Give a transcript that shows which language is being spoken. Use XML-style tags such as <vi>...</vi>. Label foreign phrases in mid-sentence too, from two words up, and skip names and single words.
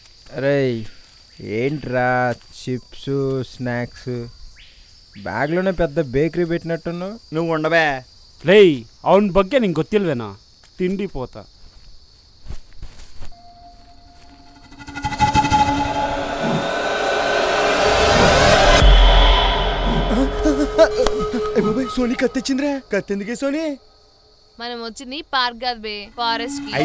<te>అరే ఏంట్రా</te> <en>chips snacks</en> <te>బ్యాగ్లోనే పెద్ద బేకరీ పెట్టినట్టున్నావు. నువ్వు ఉండబే.</te> <kn>ಲೇಯ್ ಅವನ ಬಗ್ಗೆ ನಿಂಗೆ ಗೊತ್ತಿಲ್ವೇನಾ? ತಿಂಡಿ ಪೋತ.</kn> <te>సోనీ కత్తిచ్చిందిరా. కత్తెందుకే సోనీ? మనం వచ్చింది పార్క్ కాదు బే, ఫారెస్ట్ కి.</te>